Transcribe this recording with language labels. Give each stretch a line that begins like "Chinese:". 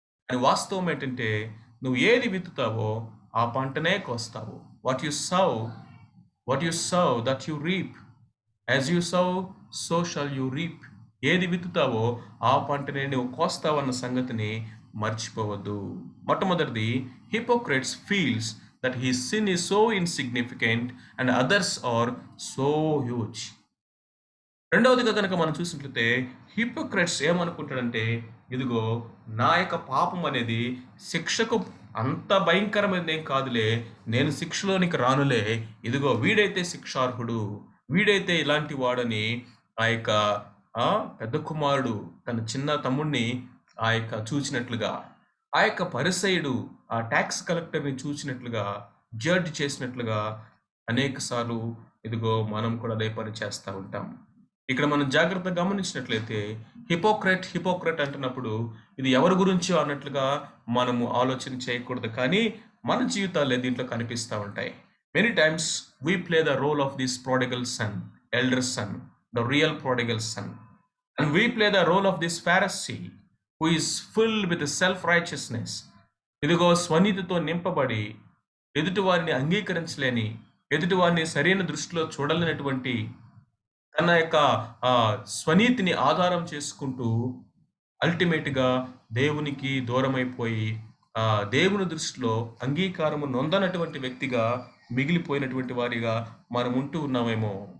Telugu: అని వాస్తవం ఏంటంటే, నువ్వు ఏది విత్తుతావో ఆ పంటనే కోస్తావు.
English: What you sow what you sow that you reap. As you sow so shall you reap.
Telugu: ఏది విత్తుతావో ఆ పంటనే నువ్వు కోస్తావన్న సంగతిని మర్చిపోవద్దు. మొట్టమొదటిది,
English: Hypocrites feels that his sin is so insignificant and others are so huge.
Telugu: రెండవదిగా కనుక మనం చూసినట్లయితే, హిపోక్రెట్స్ ఏమనుకుంటాడంటే, ఇదిగో నా యొక్క పాపం అనేది శిక్షకు అంత భయంకరమైనది ఏం కాదులే, నేను శిక్షలోనికి రానులే, ఇదిగో వీడైతే శిక్షార్హుడు, వీడైతే ఇలాంటి వాడని ఆ యొక్క ఆ పెద్ద కుమారుడు తన చిన్న తమ్ముడిని ఆ యొక్క చూచినట్లుగా, ఆ యొక్క పరిసయుడు ఆ ట్యాక్స్ కలెక్టర్ని చూచినట్లుగా, జడ్జ్ చేసినట్లుగా అనేక సార్లు ఇదిగో మనం కూడా అదే పని చేస్తూ ఉంటాం. ఇక్కడ మనం జాగ్రత్తగా గమనించినట్లయితే, హిపోక్రెట్ అంటున్నప్పుడు ఇది ఎవరి గురించో అన్నట్లుగా మనము ఆలోచన చేయకూడదు, కానీ మన జీవితాలే దీంట్లో కనిపిస్తూ ఉంటాయి.
English: Many times we play the role of this prodigal son, elder son, the real prodigal son, and we play the role of this Pharisee who is filled with self-righteousness.
Telugu: ఇదిగో స్వనీతితో నింపబడి, ఎదుటివారిని అంగీకరించలేని, ఎదుటివారిని సరైన దృష్టిలో చూడలేనటువంటి, తన యొక్క స్వనీతిని ఆధారం చేసుకుంటూ అల్టిమేట్గా దేవునికి దూరమైపోయి దేవుని దృష్టిలో అంగీకారము నొందనటువంటి వ్యక్తిగా మిగిలిపోయినటువంటి వారిగా మనం ఉంటూ ఉన్నామేమో.